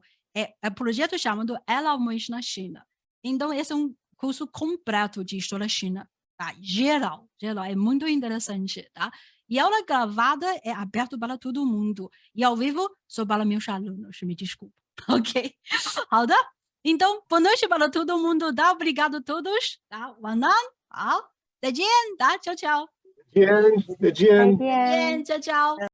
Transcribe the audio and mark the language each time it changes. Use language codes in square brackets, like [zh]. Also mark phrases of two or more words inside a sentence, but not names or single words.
[pt] É projeto chamado Ela Almoço na China. Então, esse é um curso completo de história china, tá? Geral, é muito interessante, tá? E a aula gravada é aberta para todo mundo. E ao vivo, só para meus alunos, me desculpa, ok? Então, boa noite para todo mundo, tá? Obrigado a todos, tá? [zh] 晚安，好，再见， [pt] tá? Tchau, tchau. [zh] 再见，再见。再见。再见， [it] ciao, ciao.